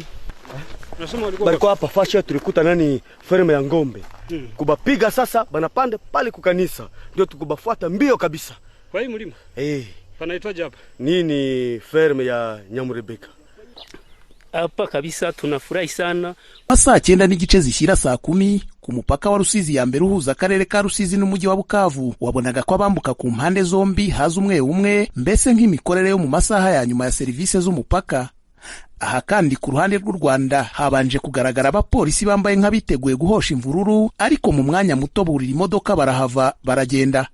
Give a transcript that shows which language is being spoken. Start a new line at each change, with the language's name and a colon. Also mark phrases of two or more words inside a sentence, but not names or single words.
Swahili: Nasema walikuwa hapa fasha, tulikuta nani ferme ya ngombe. Kubapiga sasa banapanda pale kukanisa. Ndio tukubafuata mbio kabisa. Kwa hii mlima? Panaitwaje hapa? Nini ferme ya Nyamurebeka. Hapa kabisa tunafurahi sana.
Kinyarwanda: Saa 9 n'igice zishyira saa 10 ku mupaka wa Rusizi ya mbere uhuza akarere ka Rusizi n'umujyi wa Bukavu, wabonaga ko abambuka ku mpande zombi haza umwe mbese nk'imikorere yo mu masaha ya nyuma ya serivisi z'umupaka. Aha kandi ku ruhande rw'u Rwanda habanje kugaragara abapolisi bambaye nk'abiteguye guhosha imvururu, ariko mu mwanya muto burira imodoka barahava baragenda.